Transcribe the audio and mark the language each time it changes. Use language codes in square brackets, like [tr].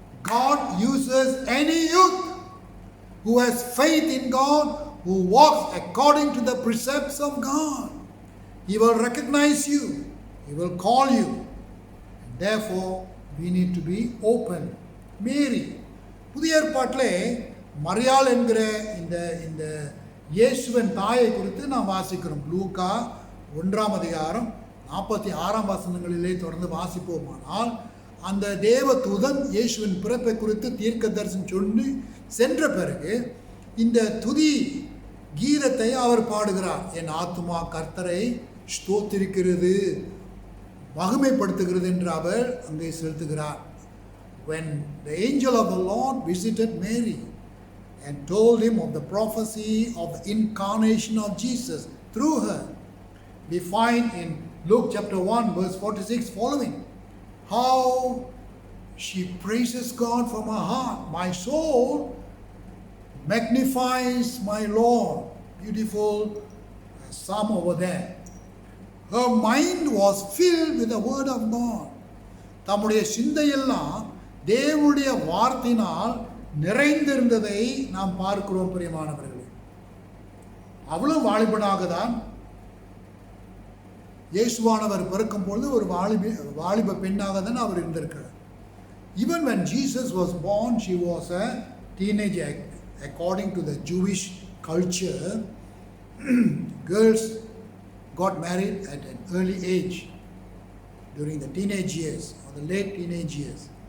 [en] God uses any youth who has faith in God, who walks according to the precepts of God. He will recognize you He will call you. And therefore, we need to be open. [ta] மேரி, புதிய ஏற்பாட்டிலே மரியாள் என்கிற இந்த இயேசுவின் தாயை குறித்து நாம் வாசிக்கிறோம். லூக்கா 1:46 தொடர்ந்து வாசிப்போமானால், அந்த தேவ தூதன் இயேசுவின் பிறப்பை குறித்து தீர்க்க தரிசனம் சொல்லி சென்ற பிறகு இந்த துதி கீதத்தை அவர் பாடுகிறார். என் ஆத்துமா கர்த்தரை ஸ்தோத்திரிக்கிறது, மகிமைப்படுத்துகிறது என்று அவர் அங்கே செலுத்துகிறார். [en] When the angel of the Lord visited Mary and told him of the prophecy of the incarnation of Jesus through her, we find in Luke chapter 1 verse 46 following how she praises God from her heart. My soul magnifies my Lord. Beautiful psalm over there. Her mind was filled with the word of God. [ta] தம்முடைய சிந்தையெல்லாம் தேவனுடைய வார்த்தையினால் நிறைந்திருந்ததை நாம் பார்க்கிறோம். பிரியமானவர்களே, அவ்வளவு வாலிபனாக தான் இயேசுவானவர் பிறக்கும் பொழுது ஒரு வாலிப பெண்ணாக தான் அவர் இருந்திருக்கிறார். [en] Even when Jesus was born, she was a teenager. According to the Jewish culture, girls got married at an early age during the teenage years or the late teenage years.